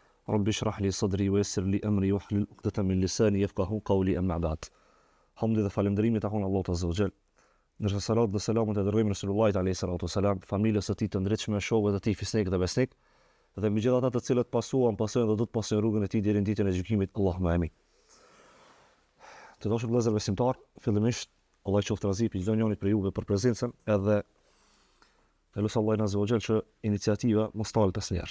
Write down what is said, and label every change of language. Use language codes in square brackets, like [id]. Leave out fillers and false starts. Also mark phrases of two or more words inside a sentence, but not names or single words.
[ar] رب اشرح لي صدري ويسر لي أمري واحلل عقدة من لساني يفقهوا قولي أما بعد. [sq] Hamdi dhe falënderimi takon Allahut [ar] عز وجل. [sq] Ndërsa salat dhe selamet e dërgojmë Resulullahit [ar] عليه الصلاة والسلام, [sq] familjes së tij të ndritshme, shokëve të tij fisnik dhe besnik, dhe mbi gjithë ata të cilët pasojnë dhe do të pasojnë rrugën e tij deri në ditën e gjykimit. [ar] اللهم آمين. [sq] Të dashur vëllezër besimtar, fillimisht Allah qoftë razi për çdo njëri prej juve për prezencën, edhe lutem Allahun [ar] عز وجل [sq] që iniciativa mos talet asnjëherë.